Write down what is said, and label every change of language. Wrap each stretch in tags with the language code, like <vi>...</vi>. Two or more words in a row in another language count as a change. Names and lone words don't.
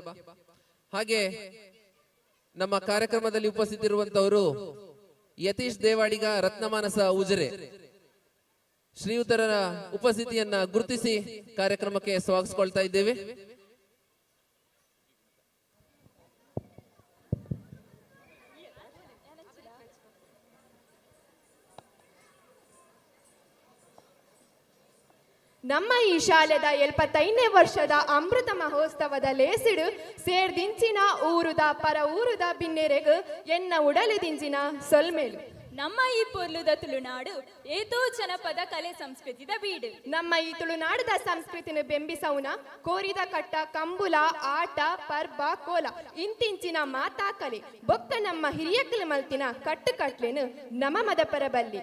<kn>ಹಾಗೆ ನಮ್ಮ ಕಾರ್ಯಕ್ರಮದಲ್ಲಿ ಉಪಸ್ಥಿತಿರುವಂತವರು ಯತೀಶ್ ದೇವಾಡಿಗ, ರತ್ನಮಾನಸ ಉಜಿರೆ ಶ್ರೀಯುತರ ಉಪಸ್ಥಿತಿಯನ್ನ ಗುರುತಿಸಿ ಕಾರ್ಯಕ್ರಮಕ್ಕೆ ಸ್ವಾಗತಿಸಿಕೊಳ್ತಾ ಇದ್ದೇವೆ.</kn> <tcy>ನಮ್ಮ ಈ ಶಾಲೆದ 75ನೇ ವರ್ಷದ ಅಮೃತ ಮಹೋತ್ಸವದ ಲೇಸಿಡು ಸೇರ್ದಿಂಚಿನ ಊರುದ ಪರ ಊರುದ ಬಿನ್ನೆರೆಗು ಎನ್ನ ಉಡಲಿದಿಂಚಿನ ಸೊಲ್ಮೇಲು. ನಮ್ಮ ಈ ಪೊರ್ಲುದ ತುಳುನಾಡು ಏತೋ ಜನಪದ ಕಲೆ ಸಂಸ್ಕೃತಿದ ಬೀಡು. ನಮ್ಮ ಈ ತುಳುನಾಡದ ಸಂಸ್ಕೃತಿನ ಬೆಂಬಿಸೌನ ಕೋರಿದ ಕಟ್ಟ ಕಂಬುಲ ಆಟ ಪರ್ಬ ಕೋಲ ಇಂತಿಂಚಿನ ಮಾತಾ ಕಲೆ ಬೊಕ್ಕ ನಮ್ಮ ಹಿರಿಯಕ್ಕಲ ಮಲ್ತಿನ ಕಟ್ಟು ಕಟ್ಲೆನು ನಮ ಮದಪರ ಬಲ್ಲಿ.</tcy>